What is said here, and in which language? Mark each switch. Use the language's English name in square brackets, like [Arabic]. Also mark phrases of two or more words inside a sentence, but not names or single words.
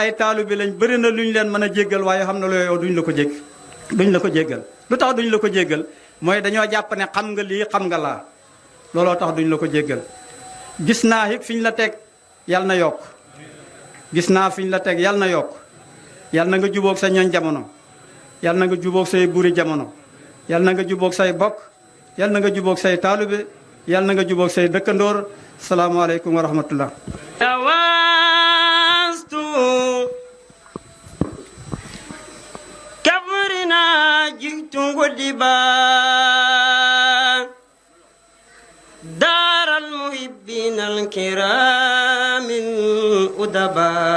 [Wolof] ay taalu bi lañ bëri na lu ñu leen mën a jéggal waaye xam na loo yow duñ la ko jéggal lu tax duñ la ko jéggal mooy dañoo jàpp ne xam nga lii xam nga laa looloo tax duñ la ko jéggal gis naa it fi ñu la teg yal na yokk gis naa fi ñu la teg yal na yokk yal na nga jubóog sa ñooñ jamono yal na nga jubóog say buri jamono yal na nga jubóog say bokk yal na nga jubóog say taalibe yal na nga jubóog say dëkkandoor [Arabic] السلام عليكم ورحمة الله كبرنا جئت أدبا دار المحبين الكرام الأدبا